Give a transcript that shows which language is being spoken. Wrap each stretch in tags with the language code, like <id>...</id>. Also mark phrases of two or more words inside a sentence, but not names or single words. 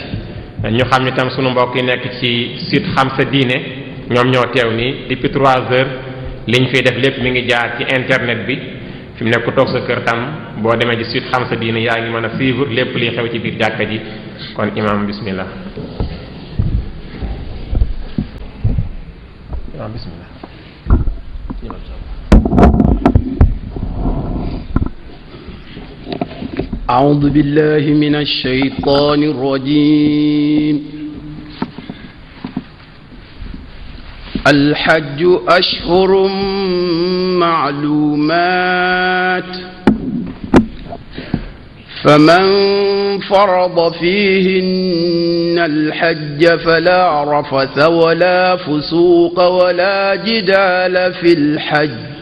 <wo>ñu xam ni tam sunu mbokk yi nekk ci site xam sa diine ñoom ñoo teew nii</wo> <fr>depuis 3 heures</fr> <wo>li ñu fiy def lépp mi ngi jaar ci internet bi fi mu nekk ku toog sa kër tam boo demee ci site xam sa diine yaa ngi mën a suivre lépp liy xew ci biir jàkka ji kon imam bismillah. imam bismillah.</wo> <ar>أعوذ بالله من الشيطان الرجيم. الحج أشهر معلومات فمن فرض فيهن الحج فلا رفث ولا فسوق ولا جدال في الحج</ar>